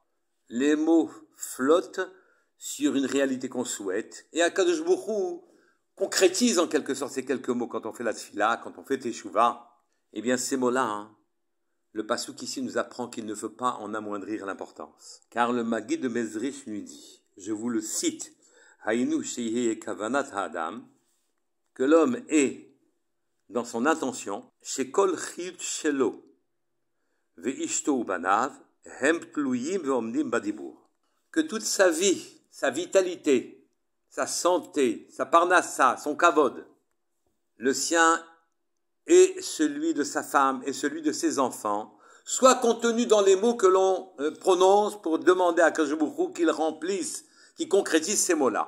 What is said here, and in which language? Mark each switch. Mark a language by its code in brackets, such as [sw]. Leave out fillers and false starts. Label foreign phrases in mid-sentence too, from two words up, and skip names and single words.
[fr] Les mots flottent sur une réalité qu'on souhaite. Et [he] הקדוש ברוך הוא [fr] concrétise en quelque sorte ces quelques mots quand on fait la tfila, quand on fait teshuva. Eh bien ces mots-là, le passouk ici nous apprend qu'il ne faut pas en amoindrir l'importance. Car le Maggid de Mezrich lui dit, je vous le cite, [he] היינו שיהא כוונת האדם, [fr] que l'homme est dans son intention, [he] שכל חיות שלו, ואשתו ובניו, הם תלויים ועומדים בדיבור. [fr] Que toute sa vie, sa vitalité, sa santé, sa parnassa, son kavod, le sien et celui de sa femme et celui de ses enfants, soit contenu dans les mots que l'on prononce pour demander à [he] הקדוש ברוך הוא [fr] qu'il remplisse, qu'il concrétise ces mots-là.